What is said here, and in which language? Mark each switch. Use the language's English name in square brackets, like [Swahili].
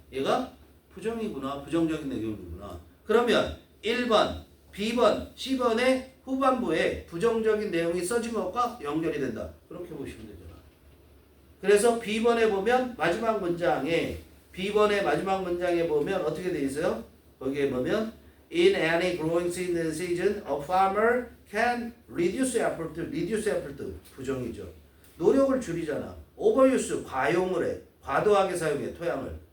[Korean] 얘가 부정이구나. 부정적인 내용이구나. 그러면 1번, B번, C번의 후반부에 부정적인 내용이 써진 것과 연결이 된다. 그렇게 보시면 되잖아. 그래서 B번에 보면 마지막 문장에 B번의 마지막 문장에 보면 어떻게 돼 있어요? 거기에 보면 [English] In any growing season, a farmer can reduce effort. [Korean] reduce effort 부정이죠. 노력을 줄이잖아. overuse 과용을 해. 과도하게 사용해 토양을.